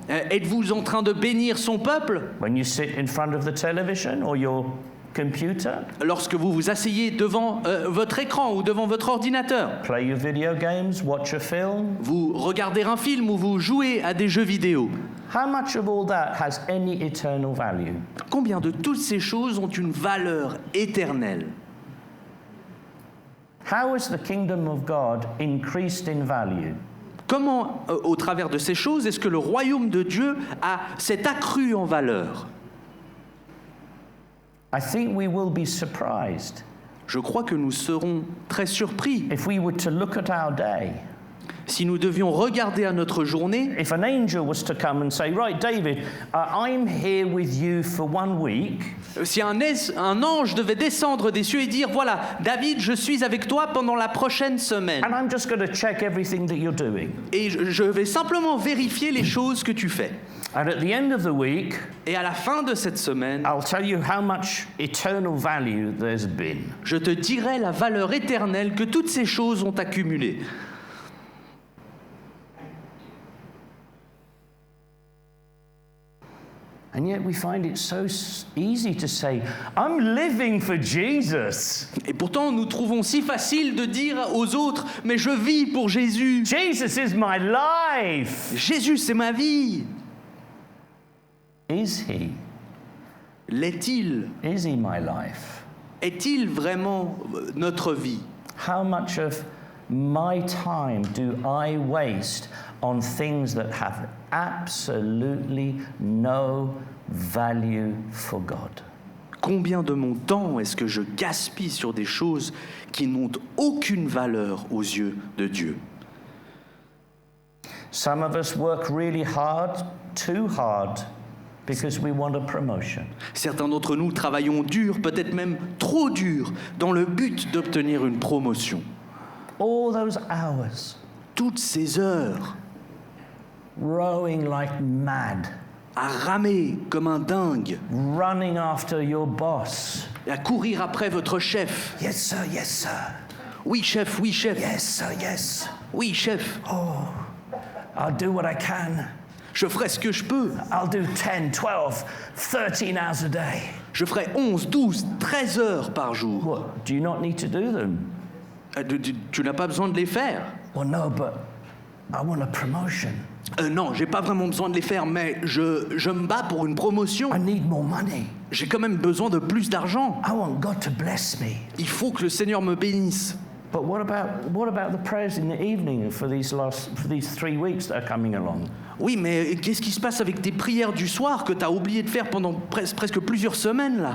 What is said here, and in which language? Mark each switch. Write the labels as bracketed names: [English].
[French] Êtes-vous en train de bénir son peuple? [English] When you sit in front of the television or your computer, [French] Lorsque vous vous asseyez devant votre écran ou devant votre ordinateur, [English] play your video games, watch a film, [French] vous regardez un film ou vous jouez à des jeux vidéo, [English] how much of all that has any eternal value? [French] combien de toutes ces choses ont une valeur éternelle? [English] How has the kingdom of God increased in value? [French] Comment, au travers de ces choses, est-ce que le royaume de Dieu s'est accru en valeur? [English] I think we will be surprised [French] Je crois que nous serons très surpris [English] if we were to look at our day. [French] si nous devions regarder à notre journée. [English] If an angel was to come and say, right, David, I'm here with you for 1 week. [French] Si un ange devait descendre des cieux et dire, voilà, David, je suis avec toi pendant la prochaine semaine. [English] And I'm just going to check everything that you're doing. [French] Et je vais simplement vérifier les choses que tu fais. [English] And at the end of the week, [French] Et à la fin de cette semaine, [English] I'll tell you how much eternal value there's been. [French] je te dirai la valeur éternelle que toutes ces choses ont accumulée. [English] And yet we find it so easy to say, I'm living for Jesus. [French] Et pourtant, nous trouvons si facile de dire aux autres, mais je vis pour Jésus. [English] Jesus is my life. [French] Jésus, c'est ma vie. [English] Is he? [French] L'est-il? [English] Is he my life? [French] Est-il vraiment notre vie? [English] How much of my time do I waste on things that have absolutely no value for God? [French] Combien de mon temps est-ce que je gaspille sur des choses qui n'ont aucune valeur aux yeux de Dieu? [English] Some of us work really hard, too hard, because we want a promotion. [French] Certains d'entre nous travaillons dur, peut-être même trop dur, dans le but d'obtenir une promotion. [English] All those hours [French] Toutes ces heures [English] rowing like mad, [French] à ramer comme un dingue, [English] running after your boss. [French] à courir après votre chef. [English] Yes, sir, yes, sir. [French] Oui, chef, oui, chef. [English] Yes, sir, yes. [French] Oui, chef. [English] I'll do what I can. [French] Je ferai ce que je peux. [English] I'll do 10, 12, 13 hours a day. [French] Je ferai 11, 12, 13 heures par jour. [English] What? Do you not need to do them? [French] Tu n'as pas besoin de les faire. [English] Well, no, but I want a promotion. [French] Non, j'ai pas vraiment besoin de les faire, mais je me bats pour une promotion. [English] I need more money. [French] J'ai quand même besoin de plus d'argent. [English] I want God to bless me. [French] Il faut que le Seigneur me bénisse. [English] But what about the prayers in the evening for these 3 weeks that are coming along? [French] Oui, mais qu'est-ce qui se passe avec tes prières du soir que tu as oublié de faire pendant presque plusieurs semaines, là?